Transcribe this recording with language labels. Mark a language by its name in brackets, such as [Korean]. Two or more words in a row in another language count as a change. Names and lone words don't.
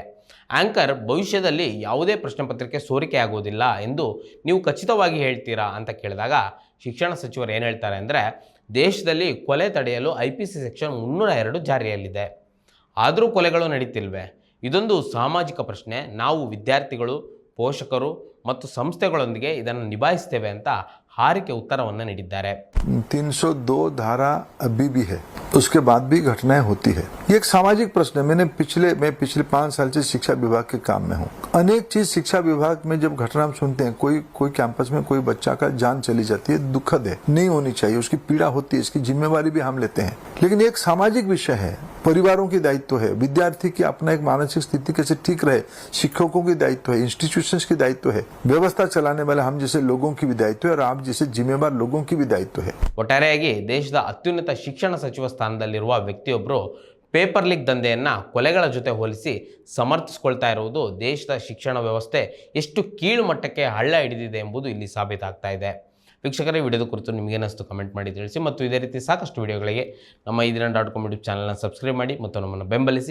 [Kannada] ಆಂಕರ್, ಭವಿಷ್ಯದಲ್ಲಿ ಯಾವುದೇ ಪ್ರಶ್ನೆ ಪತ್ರಿಕೆ ಸೋರಿಕೆ ಆಗುವುದಿಲ್ಲ ಎಂದು ನೀವು ಖಚಿತವಾಗಿ ಹೇಳ್ತೀರಾ ಅಂತ ಕೇಳಿದಾಗ ಶಿಕ್ಷಣ ಸಚಿವರು ಏನು ಹೇಳ್ತಾರೆ ಅಂದರೆ, ದೇಶದಲ್ಲಿ ಕೊಲೆ ತಡೆಯಲು IPC ಸೆಕ್ಷನ್ 302 ಜಾರಿಯಲ್ಲಿದೆ, ಆದರೂ ಕೊಲೆಗಳು ನಡೀತಿಲ್ವೇ? ಇದೊಂದು ಸಾಮಾಜಿಕ ಪ್ರಶ್ನೆ. ನಾವು ವಿದ್ಯಾರ್ಥಿಗಳು, ಪೋಷಕರು ಮತ್ತು ಸಂಸ್ಥೆಗಳೊಂದಿಗೆ ಇದನ್ನು ನಿಭಾಯಿಸ್ತೇವೆ ಅಂತ ಹಾರಿಕೆ ಉತ್ತರವನ್ನು ನೀಡಿದ್ದಾರೆ. [Hindi] 302 धारा अभी भी है. उसके बाद भी घटनाएं होती है। ये एक सामाजिक प्रश्न है। मैं पिछले 5 साल से शिक्षा विभाग के काम में हूँ। अनेक चीज शिक्षा विभाग में जब घटना हम सुनते हैं, कोई कैंपस में कोई बच्चा का जान चली जाती है, दुखद है, नहीं होनी चाहिए, उसकी पीड़ा होती है, इसकी जिम्मेवारी भी हम लेते हैं। लेकिन एक सामाजिक विषय है, परिवारों की दायित्व है, विद्यार्थी की अपना एक मानसिक स्थिति कैसे ठीक रहे, शिक्षकों की दायित्व है, इंस्टीट्यूशंस की दायित्व है, व्यवस्था चलाने वाले हम जैसे लोगों की भी दायित्व है और आप जैसे जिम्मेवार लोगों की भी दायित्व है। [Kannada] ಒಟ್ಟಾರೆಯಾಗಿ ದೇಶದ ಅತ್ಯುನ್ನತ ಶಿಕ್ಷಣ ಸಚಿವ ಸ್ಥಾನದಲ್ಲಿರುವ ವ್ಯಕ್ತಿಯೊಬ್ಬರು [English] paper leak [Kannada] ದಂಧೆಯನ್ನು ಕೊಲೆಗಳ ಜೊತೆ ಹೋಲಿಸಿ ಸಮರ್ಥಿಸಿಕೊಳ್ತಾ ಇರುವುದು ದೇಶದ ಶಿಕ್ಷಣ ವ್ಯವಸ್ಥೆ ಎಷ್ಟು ಕೀಳು ಮಟ್ಟಕ್ಕೆ ಹಳ್ಳ ಹಿಡಿದಿದೆ ಎಂಬುದು ಇಲ್ಲಿ ಸಾಬೀತಾಗ್ತಾ ಇದೆ. ವೀಕ್ಷಕರೇ, ವಿಡಿಯೋದ ಕುರಿತು ನಿಮಗೇನಿಸ್ತು ಕಮೆಂಟ್ ಮಾಡಿ ತಿಳಿಸಿ ಮತ್ತು ಇದೇ ರೀತಿ ಸಾಕಷ್ಟು ವಿಡಿಯೋಗಳಿಗೆ ನಮ್ಮ ಈದಿನ.com ಯೂಟ್ಯೂಬ್ ಚಾನಲ್ನ ಸಬ್ಸ್ಕ್ರೈಬ್ ಮಾಡಿ ಮತ್ತು ನಮ್ಮನ್ನು ಬೆಂಬಲಿಸಿ.